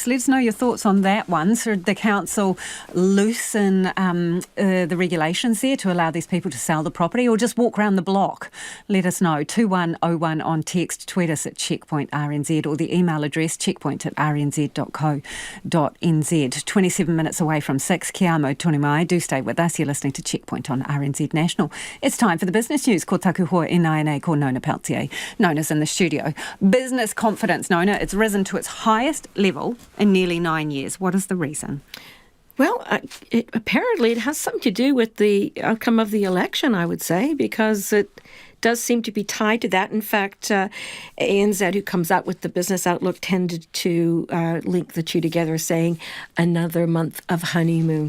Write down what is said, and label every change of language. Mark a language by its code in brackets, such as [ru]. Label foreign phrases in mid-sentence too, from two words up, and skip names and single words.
[en] Let us know your thoughts on that one. Should the council loosen the regulations there to allow these people to sell the property or just walk around the block? Let us know. 2101 on text, tweet us at Checkpoint RNZ or the email address checkpoint@rnz.co.nz. 27 minutes away from 6. [mi] Kia amo tonu mai. [en] Do stay with us. You're listening to Checkpoint on RNZ National. It's time for the business news. [mi] Ko taku hoa NINA, ko Nona Peltier. [en] Nona's in the studio. Business confidence, Nona. It's risen to its highest level in nearly 9 years. What is the reason? Well, apparently it has something to do with the outcome of the election, I would say, because it does seem to be tied to that. In fact, ANZ, who comes out with the business outlook, tended to link the two together, saying another month of honeymoon.